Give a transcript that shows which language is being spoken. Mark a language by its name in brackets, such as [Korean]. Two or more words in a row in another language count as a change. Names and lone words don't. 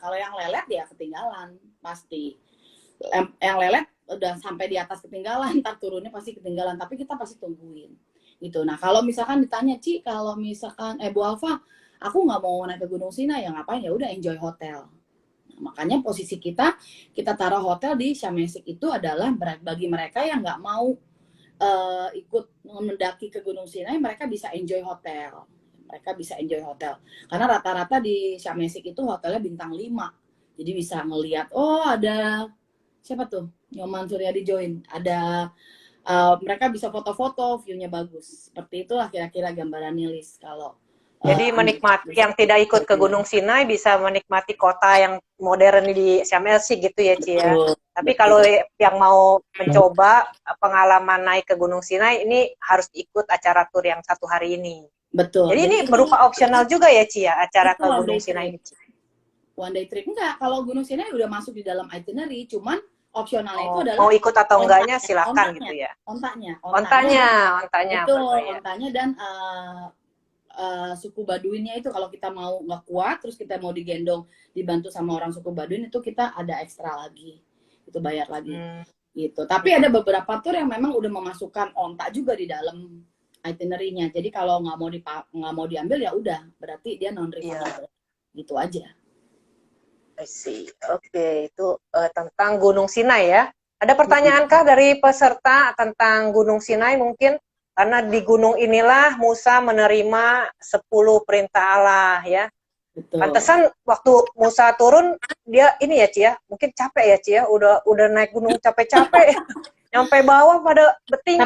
[Indonesian] Kalau yang lelet ya ketinggalan pasti. Yang lelet udah sampai di atas ketinggalan, ntar turunnya pasti ketinggalan. Tapi kita pasti tungguin. Gitu. Nah, kalau misalkan ditanya, Ci, kalau misalkan Bu Alfa, aku nggak mau naik ke Gunung Sinai, ya ngapain? Ya udah [English] enjoy hotel. [Indonesian] Nah, makanya posisi kita taruh hotel di Sharm el-Sheikh itu adalah bagi mereka yang nggak mau ikut mendaki ke Gunung Sinai, mereka bisa [English] enjoy hotel. [Indonesian] mereka bisa [English] enjoy hotel. [Indonesian] Karena rata-rata di Sharm el Sheikh itu hotelnya bintang 5. Jadi bisa ngelihat, oh ada siapa tuh? Nyoman Suryadi join. Ada mereka bisa foto-foto, view-nya bagus. Seperti itulah kira-kira gambarannya, Lis. Kalau Jadi menikmati yang tidak ikut ke Gunung Sinai bisa menikmati kota yang modern di Sharm el Sheikh gitu ya, Ci ya. betul, Tapi betul. kalau yang mau mencoba pengalaman naik ke Gunung Sinai ini harus ikut acara tur yang 1 hari ini. Betul. Jadi ini itu berupa opsional juga ya, Ci ya, acara itu ke one Gunung day Sinai trip. ini, Ci. [English] One day trip enggak. [Indonesian] Kalau Gunung Sinai udah masuk di dalam itinerary, cuman opsionalnya itu Oh, adalah mau ikut atau enggaknya ontaknya, silakan ontaknya, gitu ya. ontaknya, Ontanya betul, berbayar. ontanya dan suku Baduinnya itu kalau kita mau nggak kuat, terus kita mau digendong, dibantu sama orang suku Baduin itu kita ada ekstra lagi, itu bayar lagi, Hmm. gitu. Tapi ada beberapa tur yang memang udah memasukkan ontak juga di dalam itinerary-nya. Jadi kalau nggak mau diambil ya udah, berarti dia [English] non refundable, [Indonesian] gitu aja. [English] I see. [Indonesian] Oke, itu tentang Gunung Sinai ya. Ada pertanyaankah dari peserta tentang Gunung Sinai mungkin? Karena di gunung inilah Musa menerima 10 perintah Allah ya. Betul. Pantesan waktu Musa turun dia ini ya Ci ya, mungkin capek ya Ci ya, udah naik gunung capek-capek, nyampe bawah pada bertingkah